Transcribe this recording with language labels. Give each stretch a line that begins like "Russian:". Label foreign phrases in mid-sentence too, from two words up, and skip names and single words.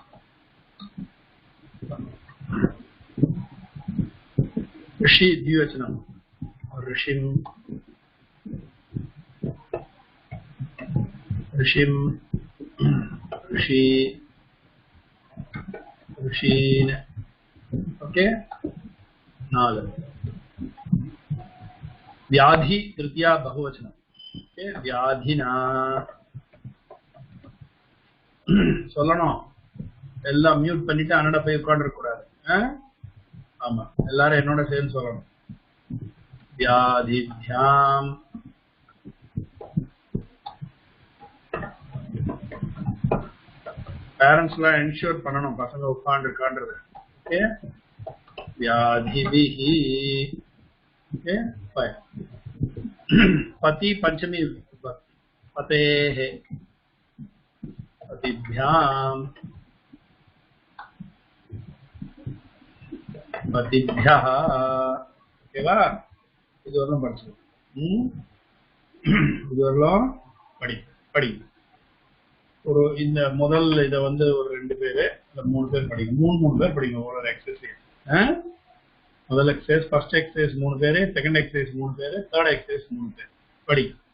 Sanskrit: ऋषि द्विवचनम ऋषिम ऋषिम ऋषि ऋषीन.
English: ओके 4.
Sanskrit: व्याधि तृतीया बहुवचनम.
Tamil: ओके व्याधिना சொல்லணும். எல்லாம் மியூட் பண்ணிட்டு அண்ணட போய் உட்கார்ந்திருக்க கூடாது. ஆமா, எல்லாரும் என்னோட சேர்ந்து சொல்லணும். வியாதிभ्याम பேரண்ட்ஸ் எல்லாம் என்ஷூர் பண்ணணும் பசங்க உட்கார்ந்திருக்கான்றது. ஓகே வியாதிபிஹி. ஓகே ஃபைன்.
Sanskrit: पति पञ्चमी पतेः पतिभ्याम पतिभ्यः.
Tamil: ஓகேவா? இது வரலாம் படிச்சு இது வரலாம் படி ஒரு இந்த முதல் இதை வந்து ஒரு 2 பேரு இல்ல 3 பேர் படிங்க. 3 பேர் படிங்க ஒரு எக்ஸசைஸ். முதல் எக்ஸசைஸ்
English: first exercise
Tamil: 3 பேரு,
English: second exercise
Tamil: 3 பேரு,
English: third exercise
Tamil: 3 பேர் படி.